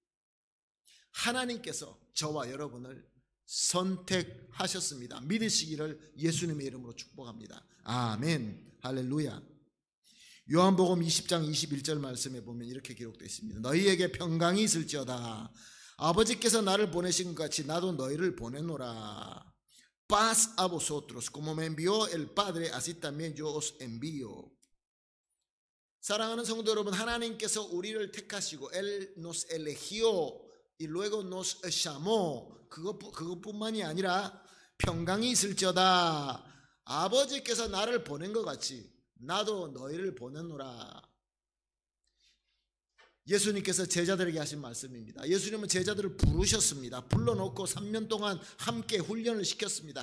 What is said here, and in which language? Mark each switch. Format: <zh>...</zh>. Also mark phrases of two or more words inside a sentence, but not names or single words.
<ko>하나님께서 저와 여러분을 선택하셨습니다. 믿으시기를 예수님의 이름으로 축복합니다. 아멘 할렐루야. 요한복음 20장 21절 말씀에 보면 이렇게 기록되어 있습니다. 너희에게 평강이 있을지어다. 아버지께서 나를 보내신 것 같이 나도 너희를 보내노라.</ko> <es>Paz a vosotros, como me envió el Padre, así también yo os envío.</es> <ko>사랑하는 성도 여러분, 하나님께서 우리를 택하시고</ko> <es>Él nos eligió y luego nos llamó.</es> <ko>그것뿐만이 아니라 평강이 있을지어다. 아버지께서 나를 보낸 것 같이 나도 너희를 보내노라. 예수님께서 제자들에게 하신 말씀입니다. 예수님은 제자들을 부르셨습니다. 불러놓고 3년 동안 함께 훈련을 시켰습니다.</ko>